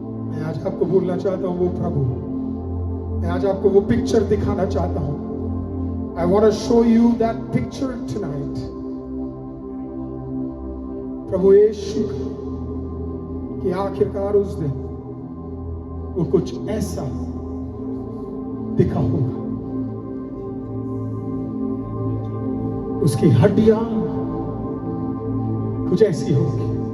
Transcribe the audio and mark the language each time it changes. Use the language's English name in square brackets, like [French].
[Hindi] मैं आज आपको बोलना चाहता हूं वो प्रभु, मैं आज आपको वो पिक्चर दिखाना चाहता हूं। [English] I want to show you that picture tonight। [Hindi] प्रभु यीशु कि आखिरकार उस दिन वो कुछ ऐसा दिखा होगा, उसकी हड्डियां कुछ ऐसी होगी।